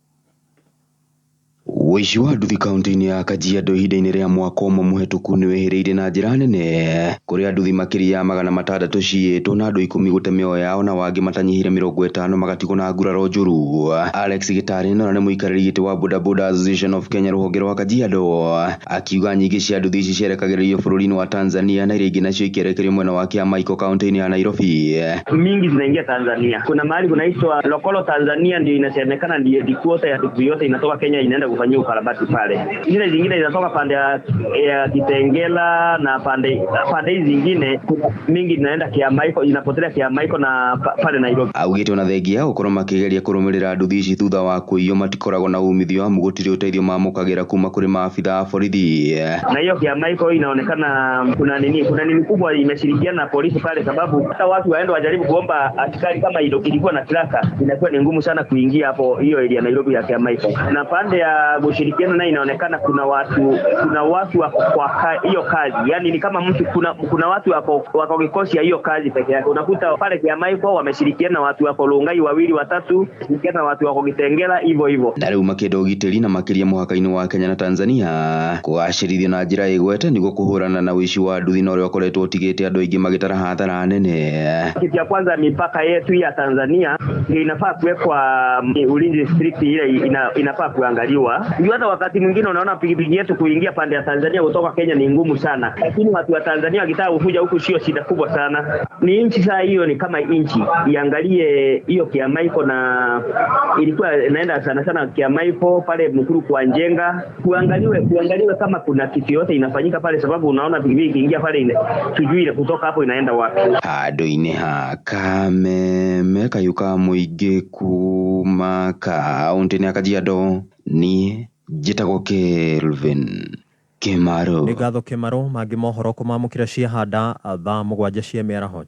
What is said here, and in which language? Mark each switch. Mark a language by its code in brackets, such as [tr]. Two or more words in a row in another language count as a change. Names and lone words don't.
[ki] Wĩici wa nduthi kaunti-inĩ ya Kajiado ihinda-inĩ rĩa mwaka ũmwe mũhetũku nĩwehĩrĩirie na njĩra nene, kũrĩa nduthi makĩria ya 600 ciĩtwo na andũ 10 gũte mĩoyo yao na wangĩ matanyihĩire 50 magatigwo na nguraro njũru. Alex Gĩtarĩ nĩ mũikarĩri gĩtĩ wa Bodaboda Association of Kenya rũhonge rwa Kajiado akiuga nyingĩ cia nduthi ici cierekagĩrĩrio bũrũri-inĩ wa Tanzania na iria ingĩ nacio ikĩrekerio mwena wa Kiamaiko kaunti-inĩ ya Nairobi. [sw] Mingi zinaingia Tanzania. Kuna mahali kunaitwa Lokolo Tanzania, ndio inasemekana ndio dikuota ya nduthi yote inatoka Kenya inaenda kufanyia ukarabati pale. Zile zingine zinatoka pande ya Kitengela na pande hizi zingine mingi zinaenda Kiamaiko, inapotelea Kiamaiko na pale Nairobi. [ki] Augĩte ona thengia gũkorwo makĩgeria kũrũmĩrĩra nduthi ici thutha wa kũiywo matikoragwo na umithio amu gũtirĩ ũteithio mamũkagĩra kuma kũrĩ maabitha a borithi. [sw] Na hiyo Kiamaiko inaonekana kuna nini kubwa imeshirikiana na polisi pale, sababu hata watu waende wajaribu kuomba askari kama ilikuwa na kiraka inakuwa ni ngumu sana kuingia hapo hiyo area Nairobi ya Kiamaiko. Na pande ya kushirikiana na inaonekana kuna watu wako kwa hiyo kazi, yani ni kama mtu kuna watu wako kikosi ya hiyo kazi peke yake. Unakuta pale Kiamaiko wameshirikiana na watu wako Lungai 2 3, shirikiana na watu wako Kitengela hivyo. [ki] Na rĩu makĩenda ũgitĩri na makĩria mũhaka-inĩ wa Kenya na Tanzania kũgacĩrithio na njĩra ĩgwete nĩguo kũhũrana na ũici wa nduthi na ũrĩa ũkoretwo ũtigĩte andũ aingĩ magĩtara hathara nene. [sw] Kitu ya kwanza, mipaka yetu ya Tanzania inafaa kuwekwa ulinzi strict, ile inafaa kuangaliwa. Hata wakati mwingine unaona pikipiki yetu kuingia pande ya Tanzania kutoka Kenya ni ngumu sana, lakini watu wa Tanzania wakitaka kuja huku sio shida kubwa sana. Ni nchi saa hiyo ni kama nchi iangalie hiyo Kiamaiko, na ilikuwa inaenda sana Kiamaiko pale Mkuru kwa Njenga, kuangaliwe kama kuna kitu yote inafanyika pale, sababu unaona pikipiki ikiingia pale tujui kutoka hapo inaenda wapi. [ki] Handũ-inĩ ha Kameme kayuka mũingĩ kuma kaunti-inĩ ya Kajiado niĩ njĩtagwo Kelvin Kemaro. Nĩ ngatho Kemaro. Mangĩ mohoro kũmamũkĩra ciahanda thaa 7 cia mĩaraho.